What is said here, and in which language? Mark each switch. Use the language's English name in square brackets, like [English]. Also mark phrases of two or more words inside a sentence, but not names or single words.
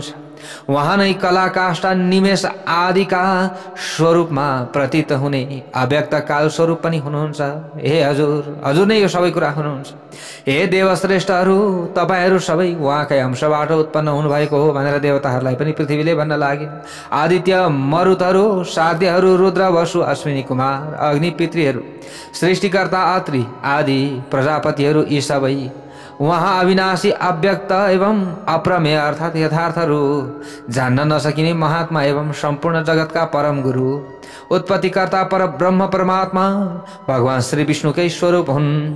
[Nepali] उहाँ नै कला काष्ठ निमेष आदिका स्वरूपमा प्रतीत हुने अव्यक्त काल स्वरूप पनि हुनुहुन्छ। हे हजुर, हजुर नै यो सबै कुरा हुनुहुन्छ। हे देवश्रेष्ठहरू, तपाईहरू सबै उहाँकै अंशबाट उत्पन्न हुनुभएको हो भनेर देवताहरूलाई पनि पृथ्वीले भन्न लागिन्। आदित्य मरुतहरू, साध्यहरू, रुद्र, वसु, अश्विनी कुमार, अग्नि, पितृहरू, सृष्टिकर्ता अत्रि आदि प्रजापतिहरू यी सबै उहाँ अविनाशी अव्यक्त एवं अप्रमेय अर्थात् यथार्थहरू, जान्न नसकिने महात्मा एवं सम्पूर्ण जगतका परम गुरु, उत्पत्तिकर्ता पर ब्रह्म परमात्मा भगवान श्री विष्णुकै स्वरूप हुन्।